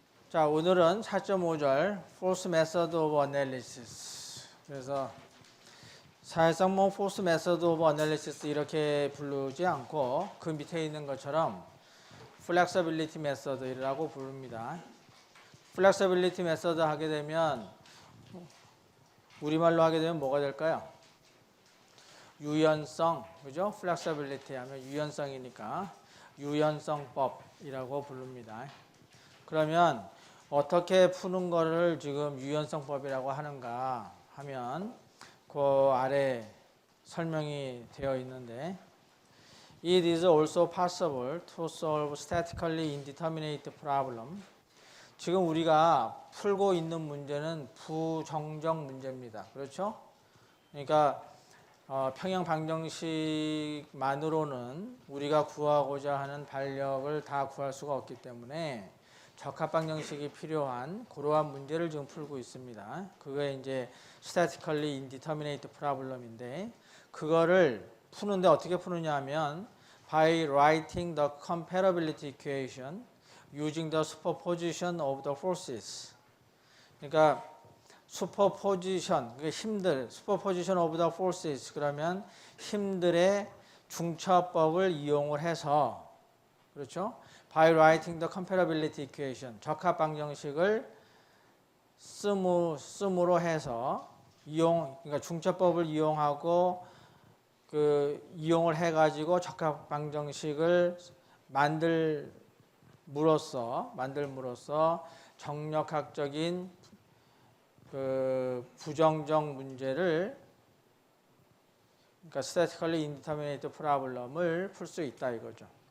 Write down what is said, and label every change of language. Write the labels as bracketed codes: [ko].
[ko] 자, 오늘은 4.5절 Force Method of Analysis. 그래서 사실상 뭐 Force Method of Analysis 이렇게 부르지 않고 그 밑에 있는 것처럼 Flexibility Method이라고 부릅니다. Flexibility Method 하게 되면 우리말로 하게 되면 뭐가 될까요? 유연성, 그죠? Flexibility 하면 유연성이니까 유연성법이라고 부릅니다. 그러면 어떻게 푸는 거를 지금 유연성법이라고 하는가 하면 그 아래 설명이 되어 있는데 [en] It is also possible to solve statically indeterminate problem. [ko] 지금 우리가 풀고 있는 문제는 부정적 문제입니다. 그렇죠? 그러니까 평형 방정식만으로는 우리가 구하고자 하는 반력을 다 구할 수가 없기 때문에 적합방정식이 필요한 그러한 문제를 지금 풀고 있습니다. 그게 이제 [en] statically indeterminate problem인데 [ko] 그거를 푸는데 어떻게 푸느냐 하면 [en] by writing the comparability equation using the superposition of the forces. [ko] 그러니까 superposition, superposition of the forces 그러면 힘들의 중첩법을 이용을 해서 그렇죠? [en] By writing the comparability equation, [ko] 적합 방정식을 씀으로 해서 그러니까 중첩법을 이용하고 이용을 해가지고 적합 방정식을 만들므로써 정력학적인 부정적 문제를 그러니까 statically indeterminate problem을 풀 수 있다 이거죠.